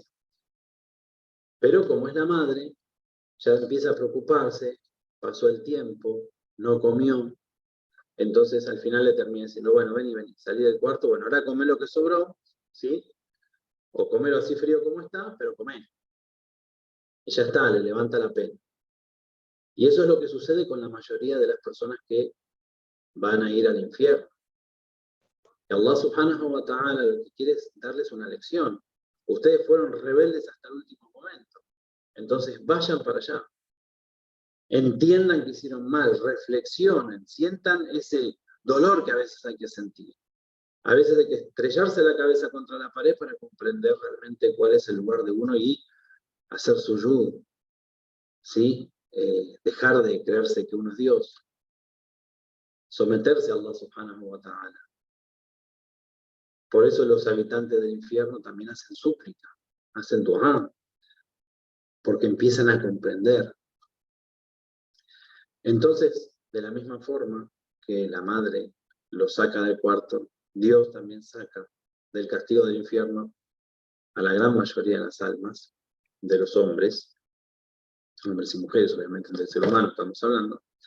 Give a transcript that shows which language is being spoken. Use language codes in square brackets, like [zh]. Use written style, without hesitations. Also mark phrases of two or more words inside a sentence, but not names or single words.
[es] Pero como es la madre, ya empieza a preocuparse, pasó el tiempo, no comió, entonces al final le termina diciendo, bueno, vení, salí del cuarto, bueno, ahora comé lo que sobró, ¿sí? O comelo así frío como está, pero comé. Y ya está, le levanta la pena. Y eso es lo que sucede con la mayoría de las personas que van a ir al infierno. Y [ar] الله سبحانه و تعالى [es] lo que quiere es darles una lección. Ustedes fueron rebeldes hasta el último momento. Entonces vayan para allá. entiendan que hicieron mal, reflexionen, sientan ese dolor que a veces hay que sentir. A veces hay que estrellarse la cabeza contra la pared para comprender realmente cuál es el lugar de uno y hacer suyud, ¿sí? Dejar de creerse que uno es Dios, someterse a [ar] الله سبحانه و تعالى. [es] Por eso los habitantes del infierno también hacen súplica, hacen du'a, porque empiezan a comprender. Entonces, de la misma forma que la madre lo saca del cuarto, Dios también saca del castigo del infierno a la gran mayoría de las almas, de los hombres y mujeres, obviamente del ser humano estamos hablando,